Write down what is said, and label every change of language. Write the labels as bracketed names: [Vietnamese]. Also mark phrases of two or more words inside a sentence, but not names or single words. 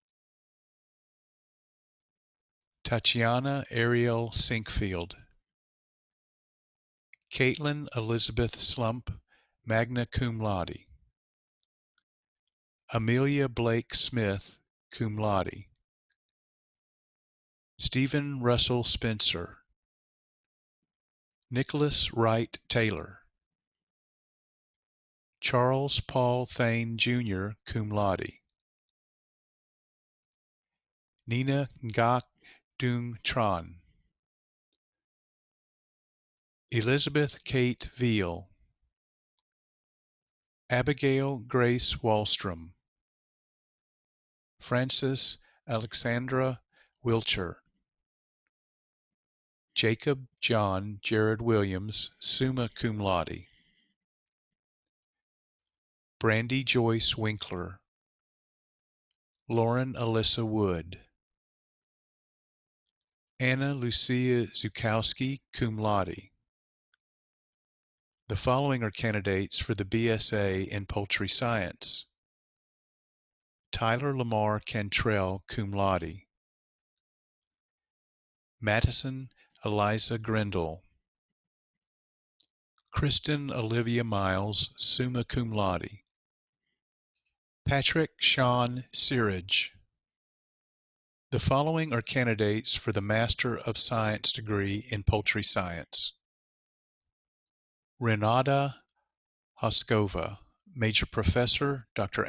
[English] Tatiana Ariel Sinkfield. Caitlin Elizabeth Slump, [Latin] magna cum laude. [English] Amelia Blake Smith, [Latin] cum laude. [English] Stephen Russell Spencer. Nicholas Wright Taylor. Charles Paul Thane, Jr., [Latin] cum laude. [English] Nina Ngak Dung Tran. Elizabeth Kate Veal. Abigail Grace Wallstrom. Frances Alexandra Wilcher. Jacob John Jared Williams, [Latin] summa cum laude. [English] Brandy Joyce Winkler. Lauren Alyssa Wood. Anna Lucia Zukowski, [Latin] cum laude. [English] The following are candidates for the BSA in Poultry Science. Tyler Lamar Cantrell, [Latin] cum laude. [English] Madison Eliza Grindle. Kristen Olivia Miles, [Latin] summa cum laude. [English] Patrick Sean Searage. The following are candidates for the Master of Science degree in Poultry Science. Renata Hoskova, Major Professor, Dr.